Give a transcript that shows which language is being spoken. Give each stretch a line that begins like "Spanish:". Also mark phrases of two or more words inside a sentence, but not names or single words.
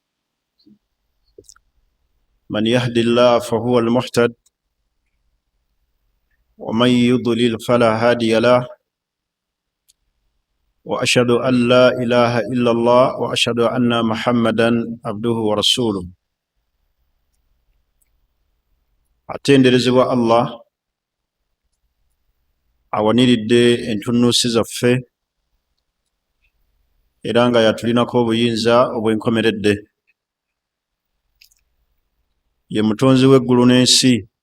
Arabic: من يهد الله فهو المهتد ومن يضلل فلا هادي له، وأشهد أن لا إله إلا الله وأشهد أن محمدا عبده ورسوله.
Ganda: atenderezebwa Allah awaniridde entunuusi zaffe era nga yatulinako obuyinza obwenkomeredde. Ye mutonzi w'eggulu n'ensi.